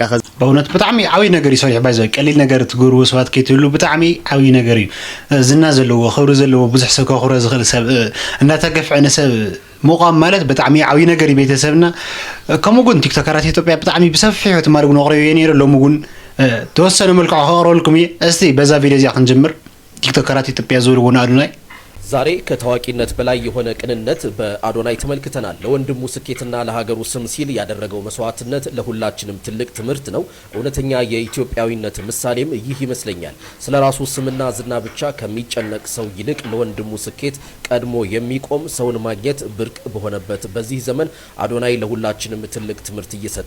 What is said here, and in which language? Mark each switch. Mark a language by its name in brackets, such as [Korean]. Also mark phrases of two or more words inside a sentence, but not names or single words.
[Tigrinya] በእውነት ብጣዕሚ ዓብይ ነገር ይሰርሕ ባይዘ ቀሊል ነገር ትገብርዎ ሰባት ከይትህሉ ብጣዕሚ ዓብይ ነገር እዩ ዝና ዘለዎ ክብሪ ዘለዎ ብዙሕ ሰብ ከኽብሮ ዝኽእል ሰብ እንዳተገፍዐ ሰብ ሙቃም ማለት ብጣዕሚ ዓብይ ነገር ቤተሰብና ከምኡ ግን ቲክቶከራት ኢትዮጵያ ብጣዕሚ ብሰፊሑ ትማርጉ ነቕረዩ የነይሩ ሎሙ ግን ተወሰነ መልክዕ ከቕረበልኩም እየ እስቲ በዛ ቪድዮ እዚኣ ክንጅምር ቲክቶከራት ኢትዮጵያ ዝብልዎ ኣዶናይ [Amharic] ዛሬ ከታዋቂነት በላይ የሆነ ቅንነት በአዶናይ ተመልክተናል። ለወንድሙ ስኬትና ለሀገሩ ስም ሲል ያደረገው መስዋዕትነት ለሁላችንም ትልቅ ትምህርት ነው። እውነተኛ የኢትዮጵያዊነት ምሳሌም ይህ ይመስለኛል። ስለራሱ ስምና ዝና ብቻ ከሚጨነቅ ሰው ይልቅ ለወንድሙ ስኬት ቀድሞ የሚቆም ሰውን ማግኘት ብርቅ በሆነበት በዚህ ዘመን አዶናይ ለሁላችንም ትልቅ ትምህርት እየሰጠ